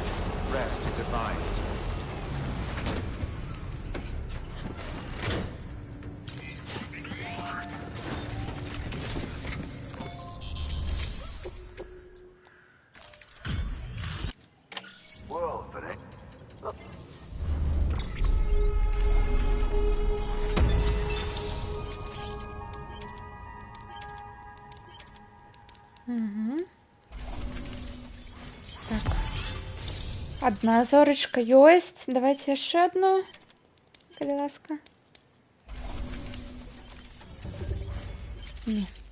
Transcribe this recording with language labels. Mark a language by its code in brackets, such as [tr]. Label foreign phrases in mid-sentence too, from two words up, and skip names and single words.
[en] Rest is advised. Well, if it ain't... Угу. [be] Так. Одна зорочка ёсць. Давайте яшчэ одну. Калі ласка. Не.